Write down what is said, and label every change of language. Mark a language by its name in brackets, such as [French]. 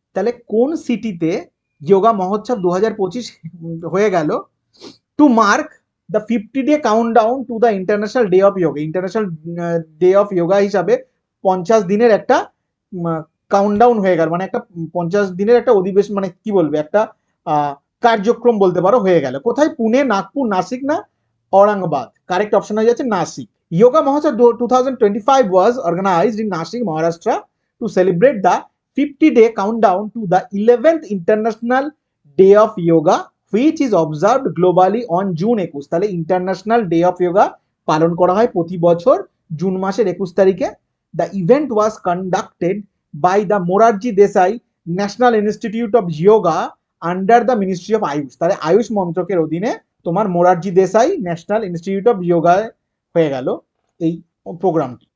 [Bangla] তাহলে কোন সিটিতে যোগা মহোৎসব 2025 হয়ে গেল two mark the 50-day countdown [English] To the international day of yoga? [Bangla] International day of yoga হিসাবে 50 দিনের একটা কাউন্টডাউন হয়ে গেল, মানে একটা 50 দিনের একটা অধিবেশন, মানে কি বলবে, একটা কার্যক্রম বলতে পারো, হয়ে গেল। কোথায়? পুনে, নাগপুর, নাসিক না औरंगाबाद? কারেক্ট অপশন হয়ে যাচ্ছে নাসিক। [English] Yoga Mahotsav 2025 was organized in Nashik, Maharashtra to celebrate the 50-day countdown to the 11th International Day of Yoga which is observed globally on June 21। [Bangla] তাহলে ইন্টারন্যাশনাল ডে অফ যোগা পালন করা হয় প্রতি বছর জুন মাসের 21 তারিখে। [English] The event was conducted by the Morarji Desai National Institute of Yoga under the Ministry of AYUSH. [Bangla] তাহলে আয়ুষ মন্ত্রকের অধীনে তোমার Morarji Desai national institute of যোগায় হয়ে গেল এই প্রোগ্রামটি।